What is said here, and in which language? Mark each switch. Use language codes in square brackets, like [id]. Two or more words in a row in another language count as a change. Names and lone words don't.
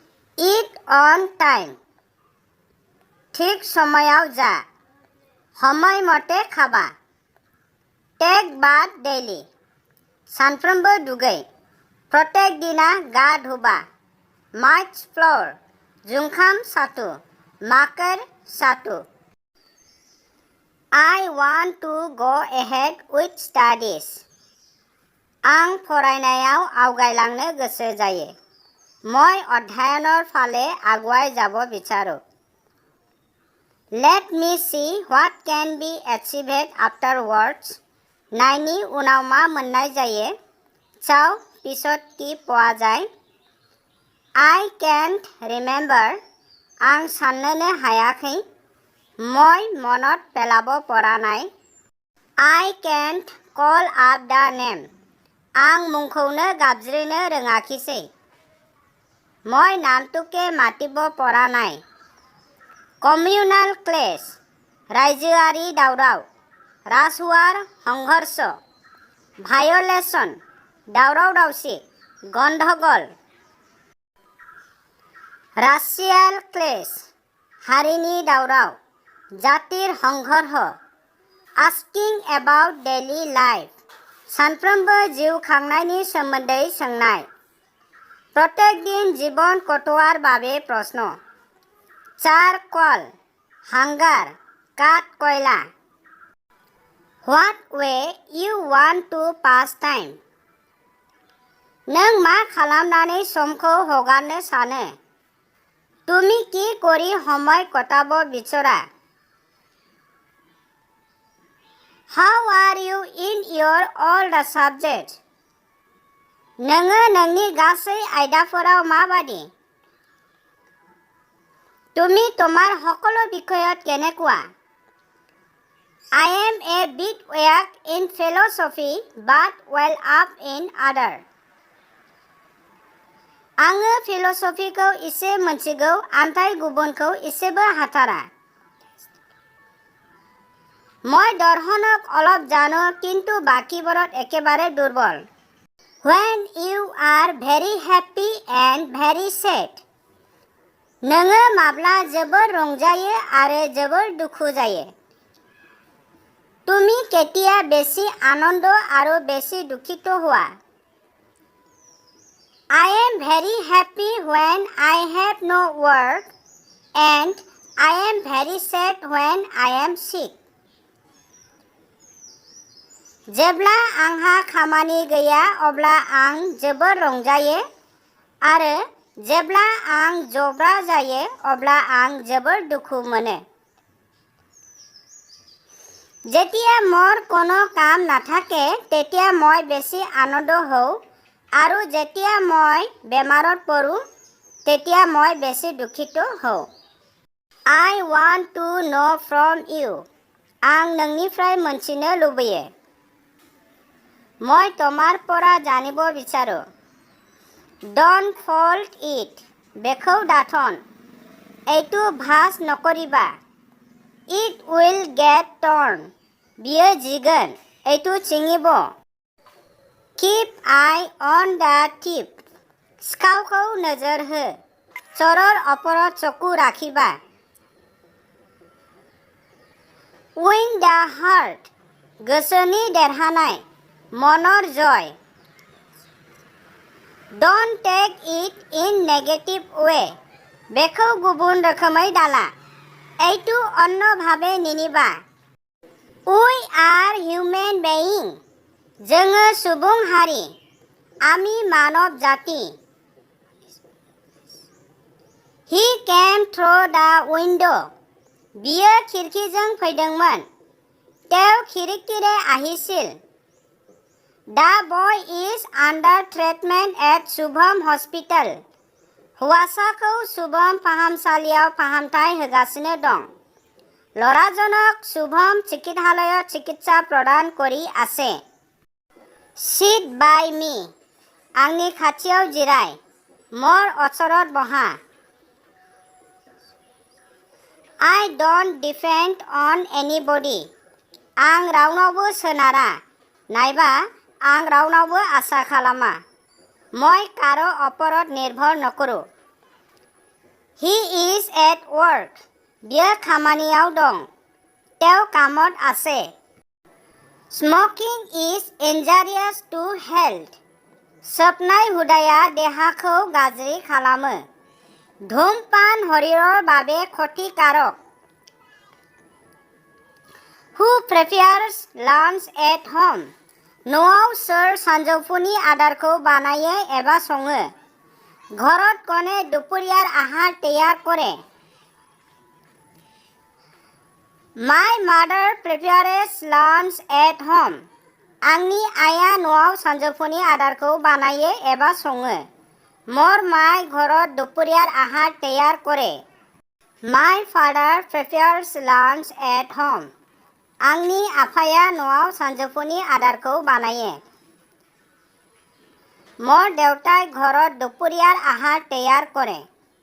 [en] Eat on time. [as] ঠিক সময়ত যা। সময়মতে খাবা। [en] Take bath daily. [brx] सानफ्रोमबो दुगै। प्रत्येक दिना गा धुबा। [en] March floor. [brx] जुंखाम साथु। माकर साथु। [en] I want to go ahead with studies. [brx] आं फरायनायाव आवगायलांनो गोसो जायो। [as] মই অধ্যয়নৰ ফালে আগুৱাই যাব বিচাৰো। [en] Let me see what can be achieved afterwards. [brx] नायनि उनाव मा मोननाय जायो। [as] चाव पिছত কি পোৱা যায়। [en] I can't remember. [brx] आं साननोनो हायाखै। [as] মই মনত পেলাব পৰা নাই। [en] I can't call up the name. [brx] आं मुंखौनो गाबज्रिनो रोङाखिसै। [as] মই নামটোকে মাতিব পৰা নাই। [en] Communal clash. [brx] राज्यियारी दाओराव। [as] ৰাজহুৱাৰ সংঘৰ্ষ। Violation. [brx] दाओराव दाओसि। গণ্ডগোল। [en] Racial clash. [brx] हारिनि दाओराव। [as] জাতিৰ সংঘৰ্ষ। [en] Asking about daily life. [brx] सानफ्रोमबो जिउ खांनायनि सोमोन्दै सोंनाय। प्रत्येक दिन [as] জীৱন কটোৱাৰ বাবে প্ৰশ্ন। চাৰকল। হাংগাৰ। কাঠ কয়লা। [en] What way you want to pass time? [brx] नों मा खालामनानै समखौ हगारनो सानो? [as] তুমি কি কৰি সময় কটাব বিচৰা? [en] How are you in your all the subjects? [brx] नोङो नोंनि गासै आयदाफोराव माबादि? [as] তুমি তোমাৰ সকলো বিষয়ত কেনেকুৱা? [en] I am a bit weak in philosophy but well up in other. [brx] आङो फिल'सफिखौ एसे मोनथिगौ आमफ्राय गुबुनखौ एसेबो हाथारा। [as] মই দৰ্শনক অলপ জানো কিন্তু বাকীবোৰত একেবাৰে দুৰ্বল। [en] When you are very happy and very sad. [brx] नोङो माब्ला जोबोर रंजायो आरो जोबोर दुखु जायो। [as] তুমি কেতিয়া বেছি আনন্দ আৰু বেছি দুখিত হোৱা? [en] I am very happy when I have no work and I am very sad when I am sick. [brx] जेब्ला आंहा खामानि गैया अब्ला आं जोबोर रंजायो आरो जेब्ला आं जब्रा जायो अब्ला आं जोबोर दुखु मोनो। [as] যেতিয়া মোৰ কোনো কাম নাথাকে তেতিয়া মই বেছি আনন্দ হওঁ আৰু যেতিয়া মই বেমাৰত পৰো তেতিয়া মই বেছি দুখিত হওঁ। [en] I want to know from you. [brx] आं नोंनिफ्राय मोनथिनो लुबैयो। [as] মই তোমাৰ পৰা জানিব বিচাৰো। [en] Don't fold it. [brx] बेखौ दाथन। [as] এইটো ভাঁজ নকৰিবা। [en] It will get torn. [brx] बियो जिगोन। [as] এইটো ছিঙিব। [en] Keep eye on the thief. [brx] सिखावखौ नोजोर हो। [as] चोৰৰ ওপৰত চকু ৰাখিবা। [en] Win the heart. [brx] गोसोनि देरहानाय। [as] মনৰ জয়। [en] Don't take it in negative way. [brx] बेखौ गुबुन रोखोमै दाला। [as] এইটো অন্যভাৱে নিনিবা। [en] We are human being. [brx] जोङो सुबुं हारि। [as] আমি মানৱ জাতি। [en] He came through the window. [brx] बियो खिरखिजों फैदोंमोन। [as] তেওঁ খিৰিকীৰে আহিছিল। [en] The boy is under treatment at Shubham Hospital. [brx] हौवासाखौ शुभम फाहामसालियाव फाहामथाय होगासिनो दं। [as] ল'ৰাজনক শুভম চিকিৎসালয়ত চিকিৎসা প্ৰদান কৰি আছে। [en] Sit by me. [brx] आंनि खाथियाव जिराय। [as] মোৰ ওচৰত বহা। [en] I don't depend on anybody. [brx] आं रावनावबो सोनारा नायबा आं रावनावबो आसा खालामा। [as] মই কাৰো ওপৰত নিৰ্ভৰ নকৰো। [en] He is at work. [brx] बियो खामानियाव दं. [as] তেওঁ কামত আছে. [en] Smoking is injurious to health. [brx] सोबनाय हुदाया देहाखौ गाज्रि खालामो. [as] धूमपान शरीৰৰ বাবে ক্ষতিকাৰক. [en] Who prepares lunch at home? [brx] न'आव सोर सानजौफुनि आदारखौ बानायो एबा सङो? [as] ঘৰত কোনে দুপৰীয়াৰ আহাৰ তৈয়াৰ কৰে? [en] My mother prepares lunch at home. [brx] आंनि आइया न'आव सानजौफुनि आदारखौ बानायो एबा सङो. [as] মোৰ মাই ঘৰত দুপৰীয়াৰ আহাৰ তৈয়াৰ কৰে. [en] My father prepares lunch at home. [brx] आंनि आफाया न'आव सानजौफुनि आदारखौ बानायो. [as] মোৰ দেউতাই ঘৰত দুপৰীয়াৰ আহাৰ তৈয়াৰ কৰে.